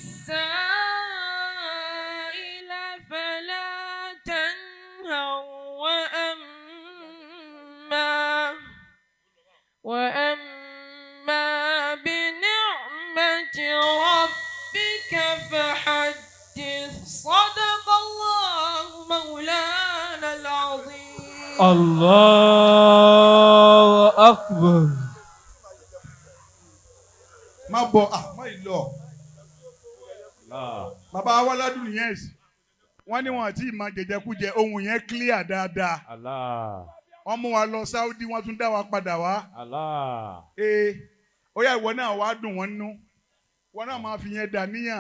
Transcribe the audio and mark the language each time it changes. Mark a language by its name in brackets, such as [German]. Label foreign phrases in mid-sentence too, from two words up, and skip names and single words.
[Arabic] السائل فلا تنهر وأما بنعمة ربك فحدث صدق الله مولانا العظيم. الله أكبر. [Yoruba] má bọ̀ má ì lọ. bàbá wa ládùn nìyẹn sí wọ́n ní wọn àti ìmọ̀ jẹjẹkújẹ ohun yẹn clear dáadáa. wọ́n mú wa lọ Saudi wọ́n tún dá wa padà wá. ó yá ìwọ náà wàá dùn wọ́n nú wọ́n náà máa fi yẹn dà níyàn.